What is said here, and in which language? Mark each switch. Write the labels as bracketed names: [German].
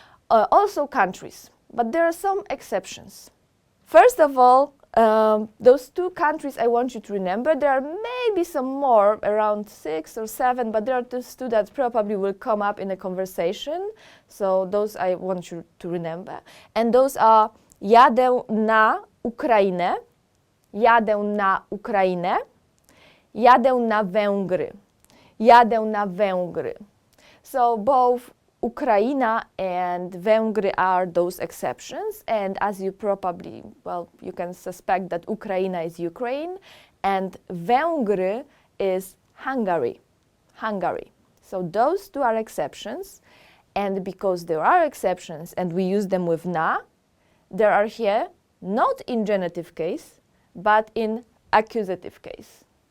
[English] Also countries, but there are some exceptions. First of all, those 2 countries I want you to remember. There are maybe some more, around 6 or 7, but there are those 2 that probably will come up in a conversation. So those I want you to remember. And those are [Polish] jadę na Ukrainę, jadę na Ukrainę, jadę na Węgry, jadę na Węgry. [English] So both Ukraina and Węgry are those exceptions, and as you probably, well, you can suspect that Ukraina is Ukraine and Węgry is Hungary. Hungary. So those 2 are exceptions, and because there are exceptions and we use them with na, they are here not in genitive case, but in accusative case.